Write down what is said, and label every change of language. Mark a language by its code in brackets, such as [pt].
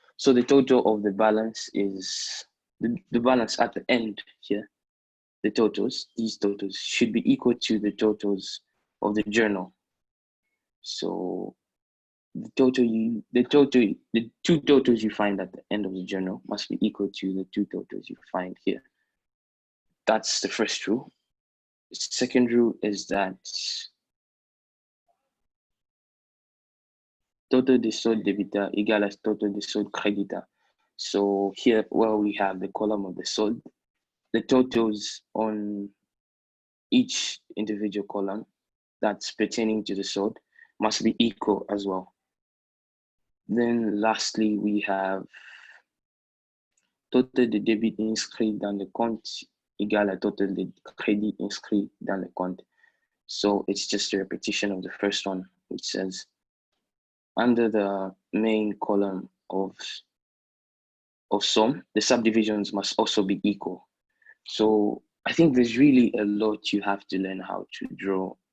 [en] So the total of the balance is, the balance at the end here, the totals, these totals should be equal to the totals of the journal. So the two totals you find at the end of the journal must be equal to the 2 totals you find here. That's the first rule. The second rule is that [fr] total de solde débiteur égale à total de solde créditeur. [en] So here, where we have the column of the solde, the totals on each individual column that's pertaining to the solde must be equal as well. Then lastly, we have [fr] total de débit inscrit dans le compte égale à total de crédit inscrit dans le compte. [en] So it's just a repetition of the first one, which says under the main column of somme, the subdivisions must also be equal. So I think there's really a lot you have to learn how to draw.